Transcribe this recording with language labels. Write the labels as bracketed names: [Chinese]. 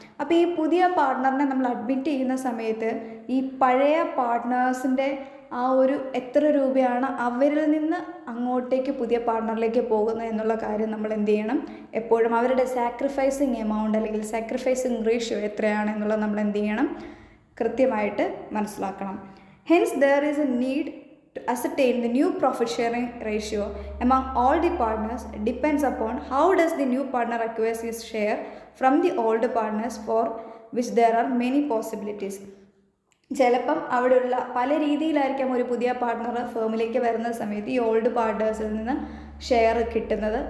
[Malayalam] അപ്പോൾ ഈ പുതിയ പാർട്ട്ണറിനെ നമ്മൾ അഡ്മിറ്റ് ചെയ്യുന്ന സമയത്ത് ഈ പഴയ പാർട്ട്നേഴ്സിൻ്റെ ആ ഒരു എത്ര രൂപയാണ് അവരിൽ നിന്ന് അങ്ങോട്ടേക്ക് പുതിയ പാർട്ട്ണറിലേക്ക് പോകുന്നത് എന്നുള്ള കാര്യം നമ്മൾ എന്ത് ചെയ്യണം, എപ്പോഴും അവരുടെ സാക്രിഫൈസിങ് എമൗണ്ട് അല്ലെങ്കിൽ സാക്രിഫൈസിങ് റേഷ്യോ എത്രയാണ് എന്നുള്ളത് നമ്മൾ എന്ത് ചെയ്യണം, കൃത്യമായിട്ട് മനസ്സിലാക്കണം. [English] Hence there is a need to ascertain the new profit sharing ratio among all the partners depends upon how does the new partner acquires his share from the old partners, for which there are many possibilities. [Malayalam] ചിലപ്പം അവിടെയുള്ള പല രീതിയിലായിരിക്കാം ഒരു പുതിയ partner ഫേമിലേക്ക് വരുന്ന സമയത്ത് ഈ old പാർട്ട്നേഴ്സിൽ നിന്ന് share കിട്ടുന്നത്.